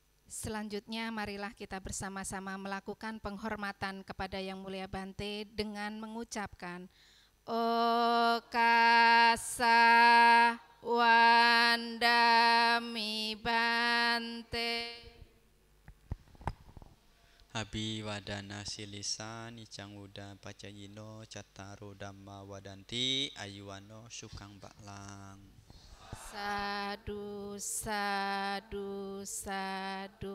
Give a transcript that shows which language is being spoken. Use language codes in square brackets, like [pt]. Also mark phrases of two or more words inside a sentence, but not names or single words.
[id] Selanjutnya marilah kita bersama-sama melakukan penghormatan kepada Yang Mulia Bante dengan mengucapkan [pi] Okasa Wandami Bante. Abi wadana silisa nicang uda pacayino cataro dhamma wadanti ayuwano sukang baklang. Sadu, sadu, sadu.